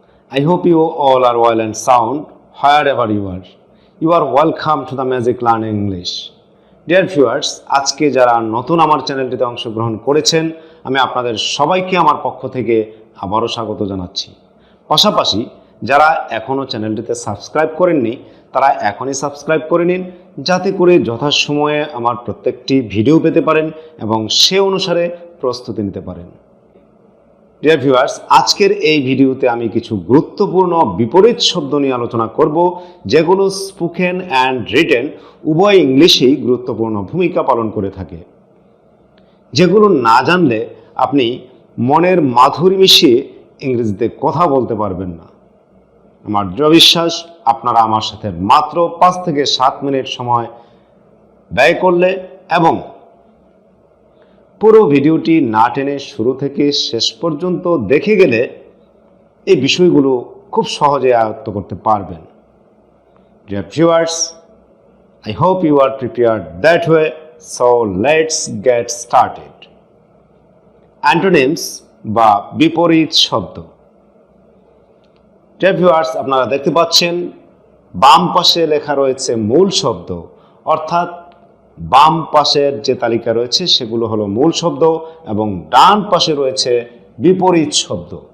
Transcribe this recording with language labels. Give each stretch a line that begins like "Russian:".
English: I hope you all are well and sound wherever you are. You are welcome to the Magic Learn English. Dear viewers,
Bangla: আজকে যারা নতুন আমার চ্যানেলটিতে অংশগ্রহণ করেছেন, আমি আপনাদের সবাইকে আমার পক্ষ থেকে আবারও স্বাগত জানাচ্ছি। পাশাপাশি যারা এখনও চ্যানেলটিতে সাবস্ক্রাইব করেননি, তারা এখনই সাবস্ক্রাইব করে নিন, যাতে করে যথাসময়ে আমার প্রত্যেকটি ভিডিও পেতে পারেন এবং সে অনুসারে প্রস্তুতি নিতে পারেন।
English: dear viewers,
Bangla: আজকের এই ভিডিওতে আমি কিছু গুরুত্বপূর্ণ বিপরীত শব্দ নিয়ে আলোচনা করব, যেগুলো স্পোকেন অ্যান্ড রিটেন উভয় ইংলিশেই গুরুত্বপূর্ণ ভূমিকা পালন করে থাকে, যেগুলো না জানলে আপনি মনের মাধুরী মিশিয়ে ইংরেজিতে কথা বলতে পারবেন না। আমার দৃঢ় বিশ্বাস, আপনারা আমার সাথে মাত্র 5 থেকে 7 মিনিট সময় ব্যয় করলে এবং পুরো ভিডিওটি না টেনে শুরু থেকে শেষ পর্যন্ত দেখে গেলে এই বিষয়গুলো খুব সহজে আয়ত্ত করতে পারবেন।
English: Dear viewers, I hope you are prepared that way, so let's get started.
Bangla: Antonyms বা বিপরীত শব্দ।
English: Dear viewers,
Bangla: আপনারা দেখতে পাচ্ছেন বাম পাশে লেখা রয়েছে মূল শব্দ, অর্থাৎ বাম পাশের যে তালিকা রয়েছে সেগুলো হলো মূল শব্দ এবং ডান পাশে রয়েছে বিপরীত শব্দ।